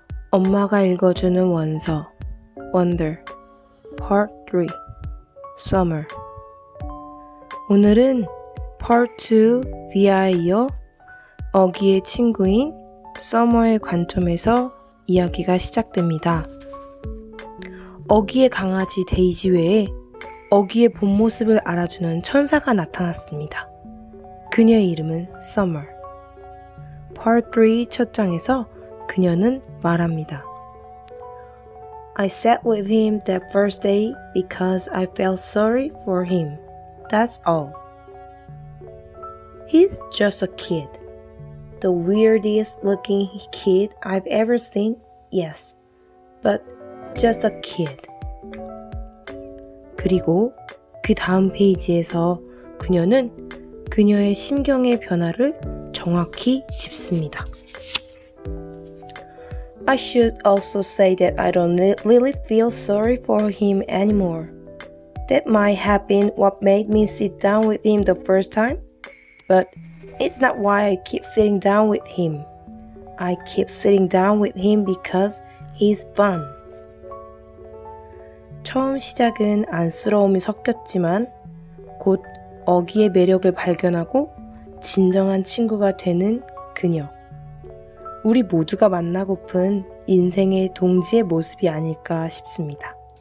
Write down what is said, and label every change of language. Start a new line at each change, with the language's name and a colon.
Korean: 엄마가 읽어주는 원서 Wonder Part 3 Summer. 오늘은 Part 2 V'에 이어 어기의 친구인 Summer의 관점에서 이야기가 시작됩니다. 어기의 강아지 데이지 외에 어기의 본 모습을 알아주는 천사가 나타났습니다. 그녀의 이름은 Summer. Part 3 첫 장에서 그녀는 말합니다.
English: I sat with him that first day because I felt sorry for him. That's all. He's just a kid. The weirdest looking kid I've ever seen, yes. But just a kid.
Korean: 그리고 그 다음 페이지에서 그녀는 그녀의 심경의 변화를 정확히 짚습니다. I should also say that I don't really feel sorry for him anymore. That might have been what made me sit down with him the first time, but it's not why I keep sitting down with him. I keep sitting down with him because he's fun. 처음 시작은 안쓰러움이 섞였지만 곧 어기의 매력을 발견하고 진정한 친구가 되는 그녀. 우리 모두가 만나고픈 인생의 동지의 모습이 아닐까 싶습니다.